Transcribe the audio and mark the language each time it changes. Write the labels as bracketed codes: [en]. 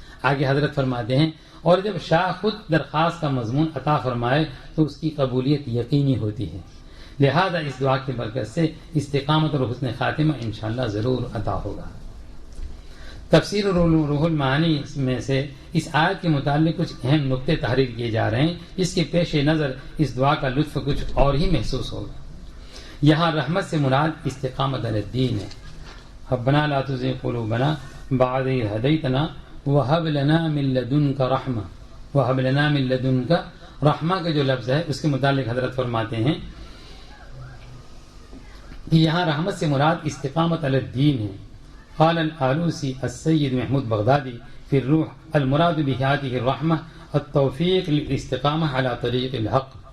[ur] آگے حضرت فرماتے ہیں اور جب شاہ خود درخواست کا مضمون عطا فرمائے تو اس کی قبولیت یقینی ہوتی ہے، لہذا اس دعا کی برکت سے استقامت اور حسن خاتمہ انشاءاللہ ضرور عطا ہوگا. تفسیر روح المعانی میں سے اس آیت کے متعلق کچھ اہم نقطے تحریر کیے جا رہے ہیں، جس کے پیش نظر اس دعا کا لطف کچھ اور ہی محسوس ہوگا. یہاں رحمت سے مراد استقامت علی الدین ہے. [ar] ربنا لا تزغ قلوبنا بعد اذ ہدیتنا وہب لنا من لدنک رحمہ. وہب لنا من لدنک رحمہ [ur] کا جو لفظ ہے اس کے متعلق حضرت فرماتے ہیں کہ یہاں رحمت سے مراد استقامت علی الدین ہے. [ar] قال الآلوسی السید محمود بغدادی فی الروح المراد بہذہ الرحمہ التوفیق للاستقامہ علی طریق الحق.